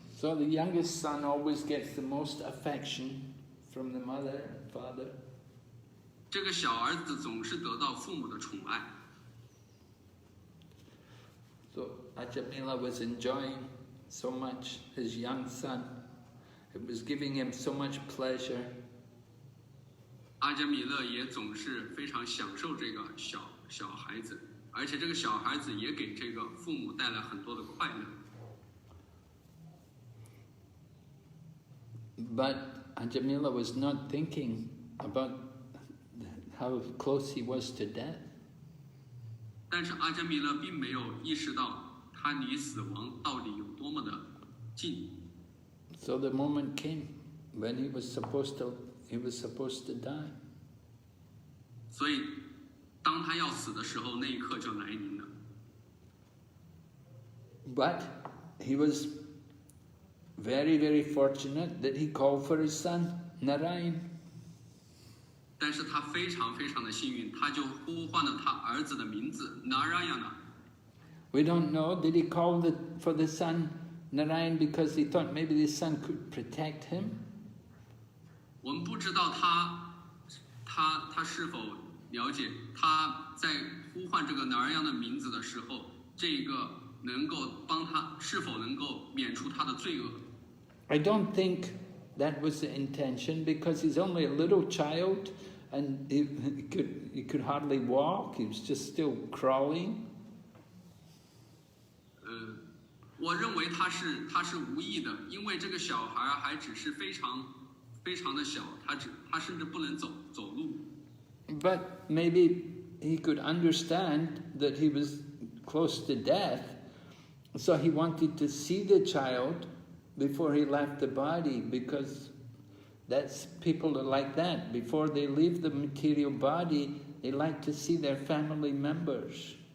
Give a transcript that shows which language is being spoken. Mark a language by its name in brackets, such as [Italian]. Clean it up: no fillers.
[English] So the youngest son always gets the most affection from the mother and father. [Chinese] 这个小儿子总是得到父母的宠爱。 [English] So Ajāmila was enjoying so much his young son. It was giving him so much pleasure. [Chinese] 阿伽米勒也总是非常享受这个小孩子，而且这个小孩子也给这个父母带来很多的快乐。 [English] But Ajāmila was not thinking about how close he was to death. [Chinese] 但是阿伽米勒并没有意识到他离死亡到底有多么的近。 [English] So the moment came when he was supposed to die. [Chinese] 所以，当他要死的时候，那一刻就来临了。 [English] But he was very, very fortunate that he called for his son Narayan. [Chinese] 但是他非常非常的幸运，他就呼唤了他儿子的名字 Narayana。 [English] We don't know, did he call for the son Narayan because he thought maybe the son could protect him? [Chinese] 我们不知道他是否了解他在呼唤这个 Narayana 的名字的时候，这个能够帮他是否能够免除他的罪恶。 [English] I don't think that was the intention because he's only a little child and he could hardly walk, he was just still crawling. [Chinese] 我认为他是无意的，因为这个小孩还只是非常的小，他甚至不能走路。 [English] But maybe he could understand that he was close to death, so he wanted to see the child before he left the body, because that's people are like that. Before they leave the material body, they like to see their family members.